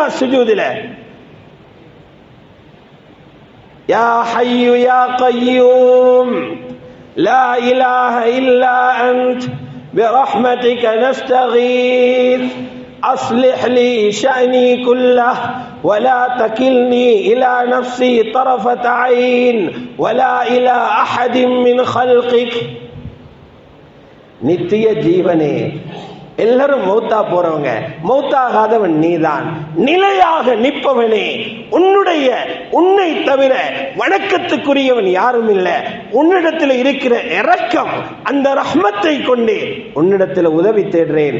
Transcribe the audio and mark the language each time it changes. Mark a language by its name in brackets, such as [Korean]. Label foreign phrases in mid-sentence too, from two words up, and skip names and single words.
[Arabic] சுஜூதில يا حي يا قيوم لا إله إلا أنت برحمتك نستغيث أصلح لي شأني كله ولا تكلني إلى نفسي طرفة عين ولا إلى أحد من خلقك. [Tamil] நித்திய ஜீவனே, எல்லாரும் மௌத்தா போறவங்க, மௌத்தாகாதவன் நீதான். நிலையாக நிற்பவனே, உன்னை தவிர வணக்கத்துக்குரியவன் யாரும் இல்லை. உன்னிடத்தில் இருக்கிற இரக்கம், அந்த ரஹ்மத்தை கொண்டு உன்னிடத்தில் உதவி தேடுறேன்.